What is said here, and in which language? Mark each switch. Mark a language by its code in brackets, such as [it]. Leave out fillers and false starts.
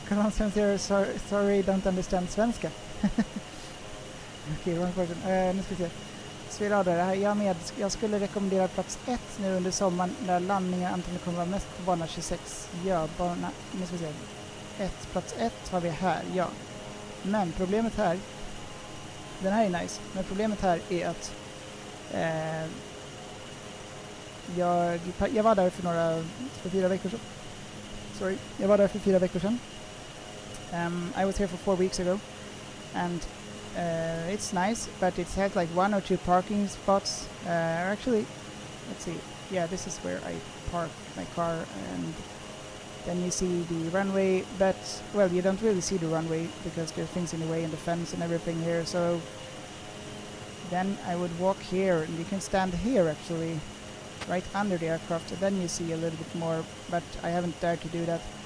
[en] Sorry, don't understand svenska. [sv] Okej, [en] wrong person. [sv] Nu ska vi se. Sviradar, jag skulle rekommendera plats 1 nu under sommaren när landningen antagligen kommer vara mest på bana 26. Ja, nu ska vi se. Plats 1 har vi här, ja. Men problemet här, den här är nice, men problemet här är att jag var där för 4 veckor sedan. Sorry, jag var där för 4 veckor sedan. [en] I was here for 4 weeks ago, and it's nice, but it has like 1 or 2 parking spots. Actually, let's see. Yeah, this is where I park my car, and then you see the runway, but, well, you don't really see the runway because there are things in the way and the fence and everything here, so then I would walk here, and you can stand here actually, right under the aircraft, and then you see a little bit more, but I haven't dared to do that.